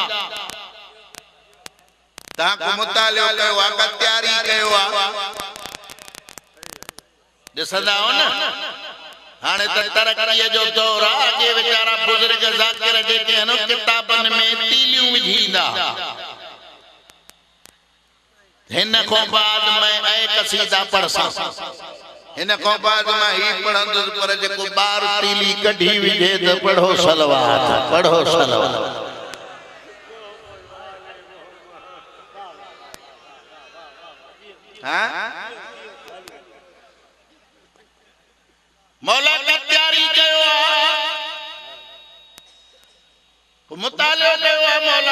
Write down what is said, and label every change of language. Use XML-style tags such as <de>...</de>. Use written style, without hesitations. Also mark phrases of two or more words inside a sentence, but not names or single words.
<sd>तव्हां को मुतालियो कयो आहे का तयारी कयो आहे ॾिसंदा हो न हाणे त तरक़ीअ जो दौर आहे। अॻे वीचारा बुज़ुर्ग ज़ाकिर जेके आहिनि किताबनि में तीलियूं विझींदा हिन खां बाद मैं ऐ कसीदा पढ़सां हिन खां बाद मां ही पढ़ंदुसि पर जेको ॿार तीली कढी विझे त पढ़ो सलवात पढ़ो सलवात। मौला का तैयारी कयो आहे मुतालियो कयो आहे मौला।</sd>